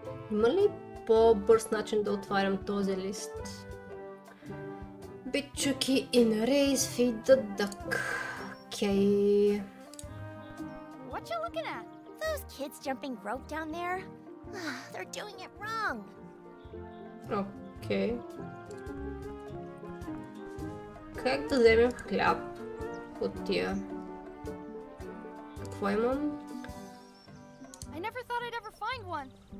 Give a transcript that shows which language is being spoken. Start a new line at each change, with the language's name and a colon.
Bulgarian: Има ли по-бърз начин да отварям този лист?
English: Bit tricky in a race, feed the duck. Okay. What you looking at? Those kids jumping rope down there. They're doing it wrong. Okay.
Bulgarian: Как да вземем хляб от тия? Какво имам?
English: I never thought I'd ever find one.